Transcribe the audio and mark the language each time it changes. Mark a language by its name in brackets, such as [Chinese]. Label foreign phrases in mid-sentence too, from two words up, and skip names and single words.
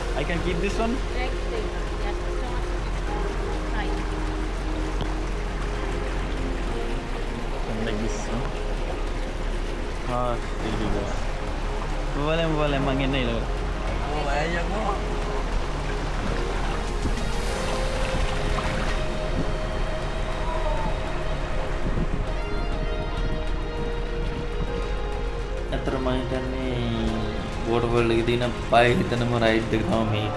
[English] can keep this one. Next thing. Yes, so much. Right. Like this one. Really good. [Indonesian] Boleh mang ini loh. Oh, banyak kok. [Sinhala] අතර මම හිතන්නේ වෝටර් වර්ල්ඩ් එකේ තියෙන බය හිතනම රයිඩ් එක තමයි මේක.